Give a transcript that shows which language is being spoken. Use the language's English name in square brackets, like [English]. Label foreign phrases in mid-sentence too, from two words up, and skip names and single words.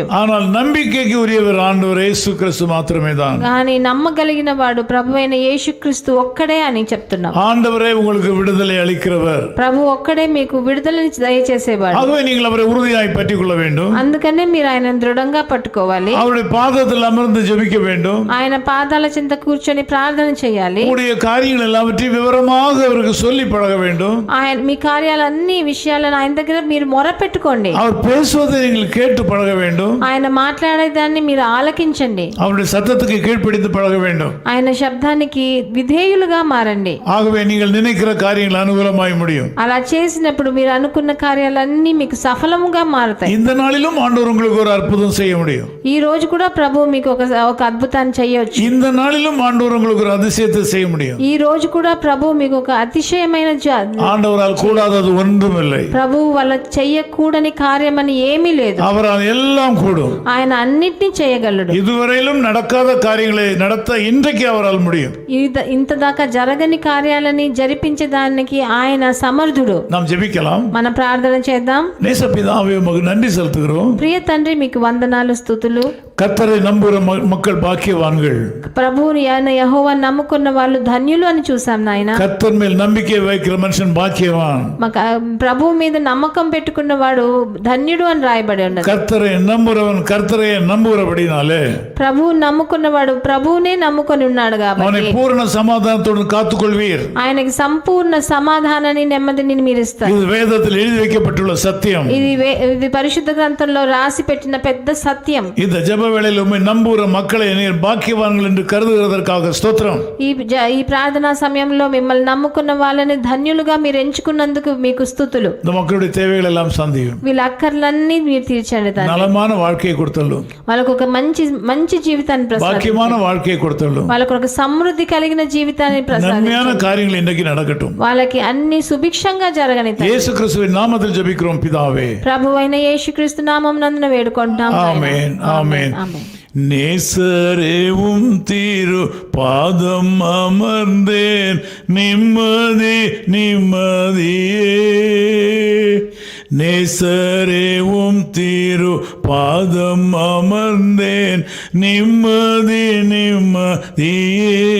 [Tamil] ஆனால் நம்பிக்கைக்கு உரியவர் ஆண்டவர் இயேசு கிறிஸ்து மாத்திரமே தான். [Telugu] కానీ నమ్మగలిగిన వాడు ప్రభువైన యేసుక్రీస్తు ఒక్కడే అని చెప్తున్నాం. [Tamil] ஆண்டவரே உங்களுக்கு விடுதலை அளிக்கிறவர். [Telugu] ప్రభు ఒక్కడే మీకు విడుదలని దయచేసేవాడు. [Tamil] ஆகவே நீங்கள் அவரை உறுதியாய் பற்றிக் கொள்ள வேண்டும். [Telugu] అందుకనే మీరు ఆయన దృఢంగా పట్టుకోవాలి. [Tamil] அவருடைய பாதத்தில் அமர்ந்து ஜெபிக்க வேண்டும். [Telugu] ఆయన పాదాల చెంత కూర్చొని ప్రార్థన చేయాలి. [Tamil] உங்களுடைய காரியங்கள் எல்லாவற்றையும் விவரமாக அவருக்கு சொல்லி பழக வேண்டும். [Telugu] ఆయన మీ కార్యాలన్నీ విషయాలను ఆయన దగ్గర మీరు మొరపెట్టుకోండి. [Tamil] அவர் பேசுவதை நீங்கள் கேட்டு பழக வேண்டும். [Telugu] ఆయన మాట్లాడేదాన్ని మీరు ఆలకించండి. [Tamil] அவருடைய சத்தத்துக்கு கீழ்ப்படிந்து பழக வேண்டும். [Telugu] ఆయన శబ్దానికి విధేయులుగా మారండి. [Tamil] ஆகவே நீங்கள் நினைக்கிற காரியங்கள் அனுகூலமாய் முடியும். [Telugu] అలా చేసినప్పుడు మీరు అనుకున్న కార్యాలన్నీ మీకు సఫలముగా మారుతాయి. [Tamil] இந்த நாளிலும் ஆண்டவர் உங்களுக்கு ஒரு அற்புதம் செய்ய முடியும். [Telugu] ఈ రోజు కూడా ప్రభు మీకు ఒక అద్భుతాన్ని చేయవచ్చు. [Tamil] இந்த நாளிலும் ஆண்டவர் உங்களுக்கு ஒரு அதிசயத்தை செய்ய முடியும். [Telugu] ఈ రోజు కూడా ప్రభు మీకు ఒక అతిశయమైన [Tamil] ஆண்டவரால் கூடாதது ஒன்றும் இல்லை. [Telugu] ప్రభు వాళ్ళ చెయ్యకూడని కార్యమని ఏమీ లేదు. [Tamil] அவரால் எல்லாம் கூடும். [Telugu] ఆయన అన్నిటినీ చేయగలడు. [Tamil] இதுவரையிலும் நடக்காத காரியங்களை நடத்த இன்றைக்கு அவரால் முடியும். [Telugu] ఇంతదాకా జరగని కార్యాలని జరిపించడానికి ఆయన సమర్థుడు. [Tamil] நாம் జెபிக்கலாம். [Telugu] మనం ప్రార్థన చేద్దాం. [Tamil] நேசப்பிதாவே உமக்கு நன்றி செலுத்துகிறோம். [Telugu] ప్రియ తండ్రి మీకు వందనాలు స్తుతులు. [Tamil] கர்த்தரை நம்புகிற மக்கள் பாக்கியவான்கள். [Telugu] ప్రభువుని ఆయన యెహోవా నమ్ముకున్న వాళ్ళు ధన్యులు అని చూసాం నాయన. [Tamil] கர்த்தர் மேல் நம்பிக்கை வைக்கிற மனுஷன் பாக்கியவான். [Telugu] ప్రభువు మీద నమ్మకం పెట్టుకున్న వాడు ధన్యుడు అని రాయబడి ఉన్నది. [Tamil] கர்த்தரை நம்புறவன் கர்த்தரை நம்புகிறபடினாலே [Telugu] ప్రభువు నమ్ముకున్నవాడు ప్రభువునే నమ్ముకొని ఉన్నాడు కాబట్టి [Tamil] அவனை பூரண சமாதானத்தோடு காத்துக்கொள்வீர். [Telugu] ఆయనకి సంపూర్ణ సమాధానాన్ని నెమ్మదిని మీరు ఇస్తారు. [Tamil] இது வேதத்தில் வேதத்தில் எழுதி வைக்கப்பட்டுள்ள சத்தியம். [Telugu] ఇది పరిశుద్ధ గ్రంథంలో రాసి పెట్టిన పెద్ద సత్యం. [Tamil] இந்த ஜெப வேளையில் உம்மை நம்புகிற மக்களை நீர் பாக்கியவான்கள் என்று கருதுகிறதற்காக ஸ்தோத்திரம். [Telugu] ఈ ప్రార్థనా సమయంలో మిమ్మల్ని నమ్ముకున్న వాళ్ళని ధన్యులుగా మీరు ఎంచుకున్నందుకు మీకు స్తుతులు. [Tamil] இந்த மக்களுடைய தேவைகள் எல்லாம் சந்தியும். [Telugu] వీళ్ళ అక్కర్లన్నీ మీరు తీర్చండి తండ్రి. [Tamil] நலமான வாழ்க்கையை கொடுத்தள்ளும். [Telugu] వాళ్ళకు ఒక మంచి జీవితాన్ని ప్రసాదించండి. [Tamil] பாக்கியமான வாழ்க்கையை கொடுத்தள்ளும். [Telugu] వాళ్ళకు ఒక సమృద్ధి కలిగిన జీవితాన్ని ప్రసాదించండి. [Tamil] நன்மையான காரியங்கள் இன்னைக்கு நடக்கட்டும். [Telugu] వాళ్ళకి అన్ని సుభిక్షంగా జరగని తండ్రి. [Tamil] யேசு கிறிஸ்துவின் நாமத்தில் ஜெபிக்கிறோம் பிதாவே. [Telugu] ప్రభువైన యేసుక్రీస్తు నామమునందున వేడుకుంటున్నాం. ఆమేన్ ఆమేన్. [Tamil] நேசரேவும் திரு பாதம் அமர்ந்தேன் நிம்மதி நிம்மதியே. நேசரேவும் திரு பாதம் அமர்ந்தேன் நிம்மதி நிம்மதியே.